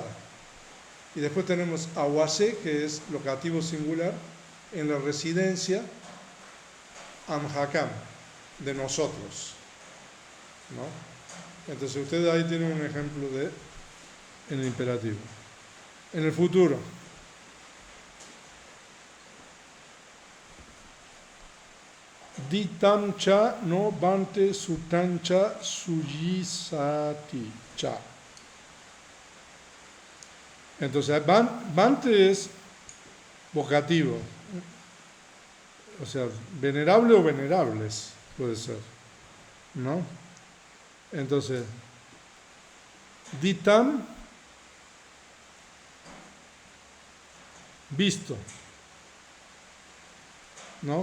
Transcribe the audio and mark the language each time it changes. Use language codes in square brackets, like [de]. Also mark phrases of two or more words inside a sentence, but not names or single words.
[es] Y después tenemos awase, que es locativo singular, en la residencia amhakam, de nosotros, ¿no? Entonces ustedes ahí tienen un ejemplo de en el imperativo. En el futuro, [pi] ditam cha no bante sutancha suyisati cha. [es] Entonces, bante es vocativo, o sea, venerable o venerables, puede ser, ¿no? Entonces, ditam, visto, ¿no?